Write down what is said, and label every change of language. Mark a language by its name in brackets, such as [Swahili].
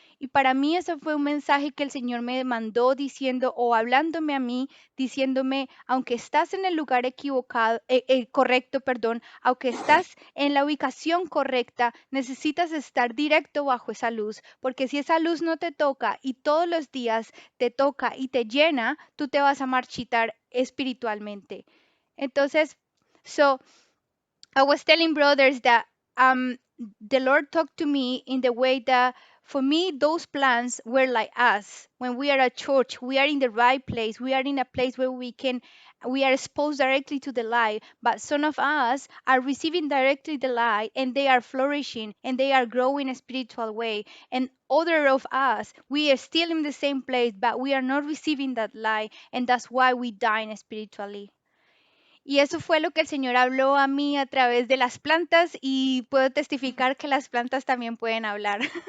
[Spanish] Y para mí eso fue un mensaje que el Señor me mandó diciendo o hablándome a mí, diciéndome, aunque estás en el lugar equivocado, correcto, perdón, aunque estás en la ubicación correcta, necesitas estar directo bajo esa luz, porque si esa luz no te toca y todos los días te toca y te llena, tú te vas a marchitar espiritualmente. [English] Entonces, so I was telling brothers that the Lord talked to me in the way that for me, those plans were like us. When we are at church, we are in the right place. We are in a place where we are exposed directly to the light. But some of us are receiving directly the light and they are flourishing and they are growing in a spiritual way. And other of us, we are still in the same place, but we are not receiving that light. And that's why we die spiritually. [Spanish] Y eso fue lo que el Señor habló a mí a través de las plantas y puedo testificar que las plantas también pueden hablar.